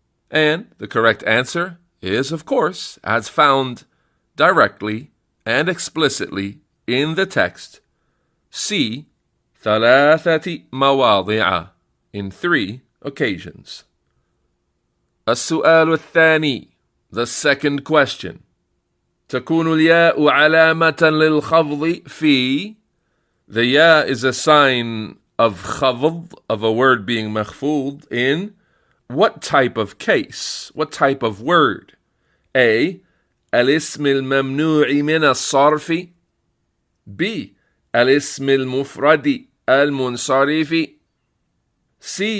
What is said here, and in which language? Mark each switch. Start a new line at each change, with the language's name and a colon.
English: And the correct answer is, of course, as found directly and explicitly in the text, C.
Arabic: ثلاثة مواضع,
English: in 3 occasions.
Arabic: السؤال الثاني,
English: the second question.
Arabic: تكون الياء علامة للخفض في.
English: The ya is a sign of khafd, of a word being makhfud, in what type of case? What type of word? A.
Arabic: الاسم الممنوع من الصرف.
English: B.
Arabic: الاسم المفرد المنصرف. C.